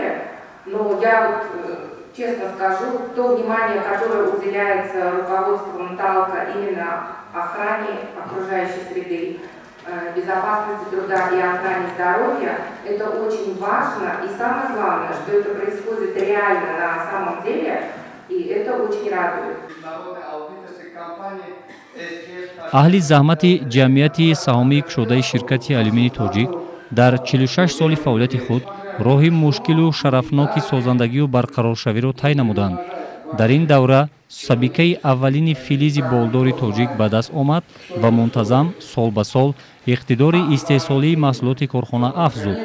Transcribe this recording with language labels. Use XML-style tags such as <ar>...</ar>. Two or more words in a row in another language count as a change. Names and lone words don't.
<ru>Но я вот честно скажу, то внимание, которое уделяется руководством Талка именно охране окружающей среды, безопасности труда и охране здоровья, это очень важно. И самое главное, что это происходит реально на самом деле, и это очень радует.</ru> <tg>аҳли заҳмати ҷамъияти саҳомии кушодаи ширкати алюминии тоҷик дар 46 соли фаъолияти худ роҳи мушкилу шарафноки созандагию барқароршавиро тай намуданд. дар ин давра сабикаи аввалини филизи болдори тоҷик ба даст омад ва мунтазам сол ба сол иқтидори истеҳсолии маҳсулоти корхона афзуд.</tg>